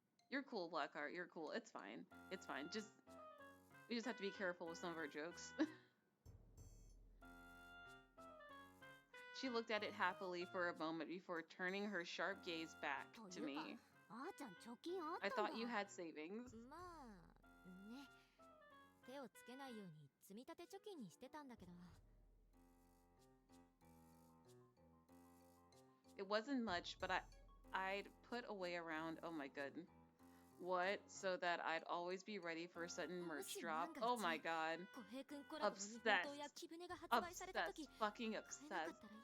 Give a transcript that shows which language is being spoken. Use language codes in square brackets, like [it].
[en] You're cool, Blackheart. You're cool. It's fine. It's fine. We just have to be careful with some of our jokes. She looked at it happily for a moment before turning her sharp gaze back to me. I thought you had savings. [ja] まあね、手をつけないように積み立て貯金にしてたんだけど。 [en] It wasn't much, but I'd put away around, oh my god. What? So that I'd always be ready for a sudden merch drop. Oh my god. Obsessed. Obsessed. Fucking obsessed.